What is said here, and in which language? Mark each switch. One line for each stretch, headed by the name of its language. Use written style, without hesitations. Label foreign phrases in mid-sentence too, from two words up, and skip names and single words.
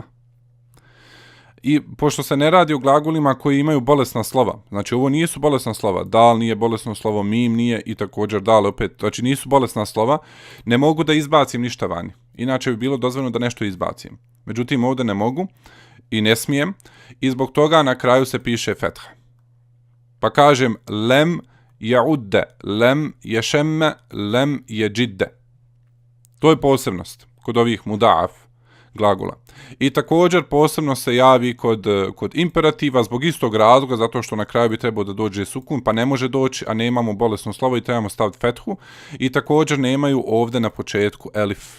Bosnian: I pošto se ne radi o glagolima koji imaju bolesna slova, znači ovo nisu bolesna slova, dal nije bolesno slovo, mim nije i također dal opet, znači nisu bolesna slova, ne mogu da izbacim ništa vani. Inače bi bilo dozvoljeno da nešto izbacim. Međutim, ovdje ne mogu i ne smijem i zbog toga na kraju se piše fetha. Pa kažem
Arabic: لَمْ يَعُدَّ لَمْ يَشُمَّ لَمْ يَجِدَّ.
Bosnian: To je posebnost kod ovih muda'af. glagola. I također posebno se javi kod imperativa zbog istog razloga, zato što na kraju bi trebao da dođe sukun, pa ne može doći, a nemamo bolesno slovo i trebamo staviti fethu. I također nemaju ovdje na početku elif.